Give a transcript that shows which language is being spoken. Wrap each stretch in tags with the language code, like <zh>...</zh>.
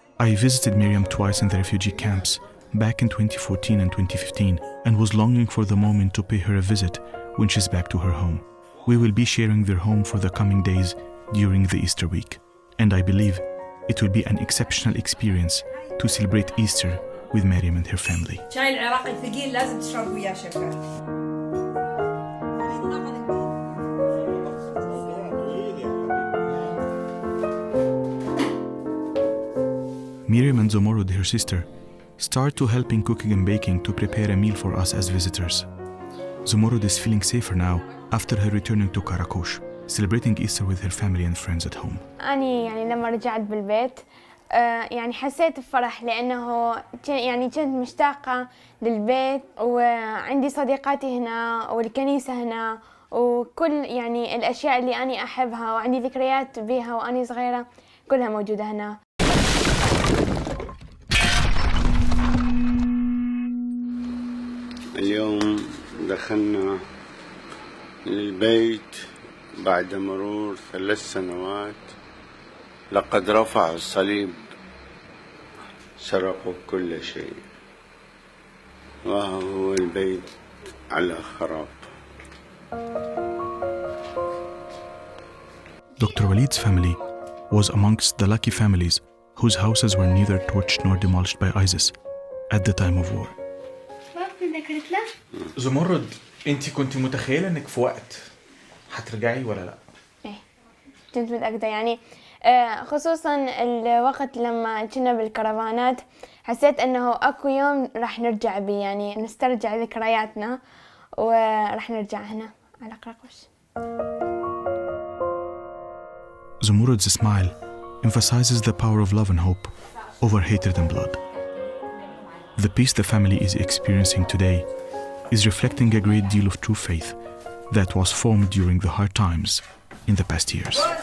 <en>I visited Myriam twice in the refugee camps back in 2014 and 2015 and was longing for the moment to pay her a visit when she's back to her home. We will be sharing their home for the coming days during the Easter week, and I believe it will be an exceptional experience to celebrate Easter with Myriam and her family.</en> <ar>شاي العراقي ثقيل لازم تشرب وياه شكر.</ar> <en>Myriam and Zomorod, her sister, start to help in cooking and baking to prepare a meal for us as visitors. Zomorod is feeling safer now after her returning to Qaraqosh, celebrating Easter with her family and friends at home.</en> <ar>أنا يعني لما رجعت بالبيت يعني حسيت بفرح لأنه يعني كنت مشتاقة للبيت وعندي صديقاتي هنا والكنيسة هنا وكل يعني الأشياء اللي أنا أحبها وعندي ذكريات بيها وأنا صغيرة كلها موجودة هنا. اليوم دخلنا للبيت بعد مرور 3 سنوات لقد رفعوا الصليب، سرقوا كل شيء، وهو البيت على خراب.</ar> <en>Dr. Walid's family was amongst the lucky families whose houses were neither torched nor demolished by ISIS at the time of war.</en> <ar>زمرد، انت كنت متخيله انك في وقت هترجعي ولا لا؟ ايه كنت متأكدة يعني، خصوصا الوقت لما كنا بالكرفانات حسيت انه اكو يوم راح نرجع بيه، يعني نسترجع ذكرياتنا وراح نرجع هنا على قرقوش.</ar> <en>Zumurad's smile emphasizes the power of love and hope over hatred and blood. The peace the family is experiencing today is reflecting a great deal of true faith that was formed during the hard times in the past years.</en>